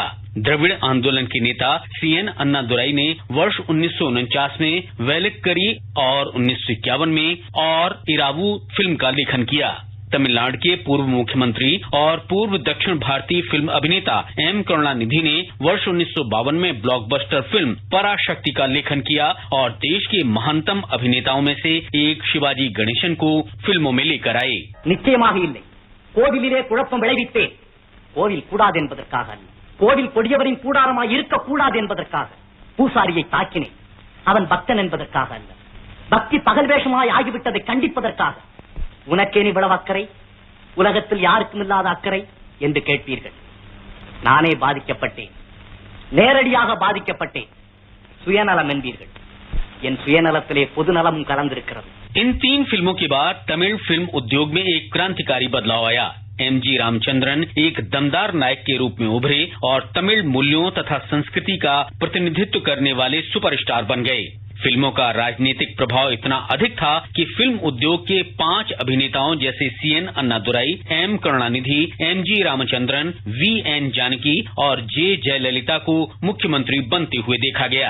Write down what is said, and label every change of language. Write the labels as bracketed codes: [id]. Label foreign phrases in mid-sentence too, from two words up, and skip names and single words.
[hi] द्रविड़ आंदोलन के नेता CN अन्नादुराई ने वर्ष 1949 में वेलक्करी और 1951 में और इरावू फिल्म का लेखन किया। तमिलनाडु के पूर्व मुख्यमंत्री और पूर्व दक्षिण भारतीय फिल्म अभिनेता M करुणानिधि ने वर्ष 1952 में ब्लॉकबस्टर फिल्म पराशक्ति का लेखन किया और देश के महानतम अभिनेताओं में से एक शिवाजी गणेशन को फिल्मों में लेकर आए। [ta] நிச்சயமாக இல்லை. கோவிலிலே குழப்பம் விளைவித்தேன். கோவில் கூடாது என்பதற்காக அல்ல. கோவில் கொடியவரின் கூடாரமாய் இருக்கக்கூடாது என்பதற்காக. பூசாரியை தாக்கினேன். அவன் பக்தன் என்பதற்காக அல்ல. பக்தி பகல் வேஷமாய் ஆகிவிட்டதை கண்டிப்பதற்காக. உனக்கேன் இவ்வளவு அக்கறை? உலகத்தில் யாருக்கும் இல்லாத அக்கறை என்று கேட்பீர்கள். நானே பாதிக்கப்பட்டேன், நேரடியாக பாதிக்கப்பட்டேன். சுயநலம் என்பீர்கள். என் சுயநலத்திலே பொதுநலமும் கலந்திருக்கிறது. [hi] इन 3 फिल्मों के बाद तमिल फिल्म उद्योग में एक क्रांतिकारी बदलाव आया। MG रामचंद्रन एक दमदार नायक के रूप में उभरे और तमिल मूल्यों तथा संस्कृति का प्रतिनिधित्व करने वाले सुपरस्टार बन गए। फिल्मों का राजनीतिक प्रभाव इतना अधिक था कि फिल्म उद्योग के 5 अभिनेताओं जैसे CN अन्नादुराई, M करुणानिधि, MG रामचंद्रन, VN जानकी और J जयललिता को मुख्यमंत्री बनते हुए देखा गया।